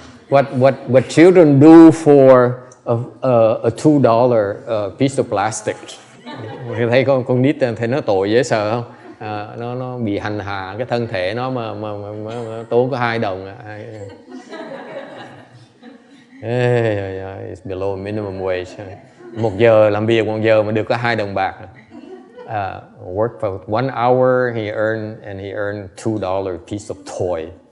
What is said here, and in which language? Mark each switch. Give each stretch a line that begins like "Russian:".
English: What children do for a $2 piece of plastic?
Vietnamese: Thấy con nít thấy nó tội dễ sợ không? Nó bị hành hạ cái thân thể nó mà tốn có $2.
English: It's below minimum wage.
Vietnamese: 1 giờ làm việc 1 giờ mà được có $2 bạc.
English: Work for 1 hour, he earned $2 piece of toy.